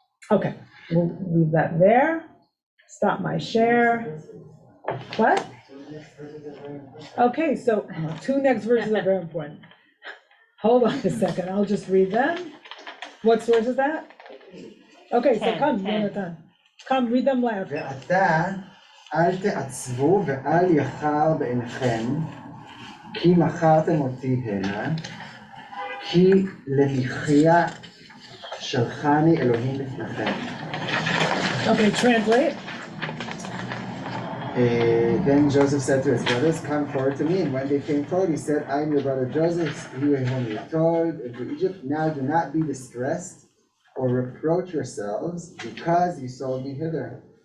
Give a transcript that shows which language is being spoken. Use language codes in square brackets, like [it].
[en] Okay, we'll leave that there. Stop my share. What? Okay, so 2 next verses are very important. Hold on a second, I'll just read them. What source is that? Okay, so come, Jonathan. Come, read them loud. [he] ועתה אל תעצבו ואל יחר בעיניכם, כי מכרתם אותי הנה, כי למחיה שלחני אלוהים לפניכם. [en] Okay, translate. Then Joseph said to his brothers, come forward to me. And when they came forward, he said, I am your brother Joseph, you whom you told into Egypt. Now do not be distressed or reproach yourselves, because you sold me hither.